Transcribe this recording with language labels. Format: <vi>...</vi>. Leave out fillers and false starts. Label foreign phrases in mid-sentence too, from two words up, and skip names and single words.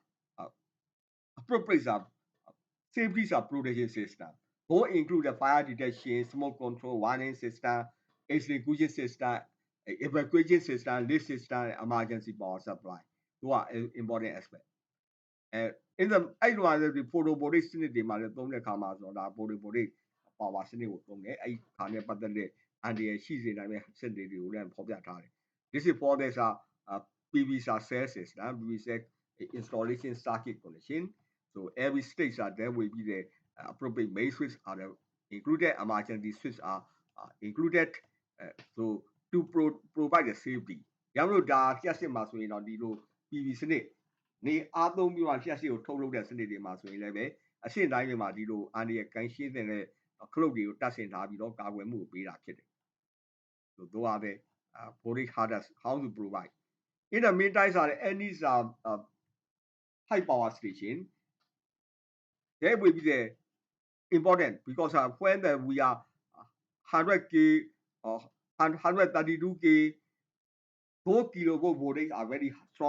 <en>appropriate safety protection system both include the fire detection smoke control warning system extinguishing system evacuation system lift system emergency power supply တို့က important aspect in the</en> <my>အဲ့လိုဒီ photovoltaic စနစ်တွေမှာလည်းသုံးတဲ့အခါမှာဆိုတော့ဒါ photovoltaic power စနစ်ကိုသုံးတယ်အဲ့ခါနဲ့ပတ်သက်တဲ့အန္တရာယ်ရှိစေနိုင်တဲ့စနစ်တွေကိုလည်းဖော်ပြထားတယ်</my> <en>This is for this PV cell system PV cell installation circuit connection so every stage there will be the appropriate main switch are included emergency switch are included so to provide the safety</en> <my>ရမလို့ဒါလျှက်စစ်မှာဆိုရင်တော့ဒီလို PV စနစ်နေအားသုံးပြီးမှလျှက်စစ်ကိုထုတ်လုပ်တဲ့စနစ်တွေမှာဆိုရင်လည်းပဲအဆင့်တိုင်းတွေမှာဒီလိုအန္တရာယ်ကင်းရှင်းတဲ့ခလုတ်တွေကိုတတ်ဆင်ထားပြီးတော့ကာကွယ်မှုကိုပေးတာဖြစ်တယ်။</my> <en>So those are the voltage harness how to provide. In the meantime, any high power station that will be the important because when we are 100k or 132k 4 kilovolt voltage are very strong.</en>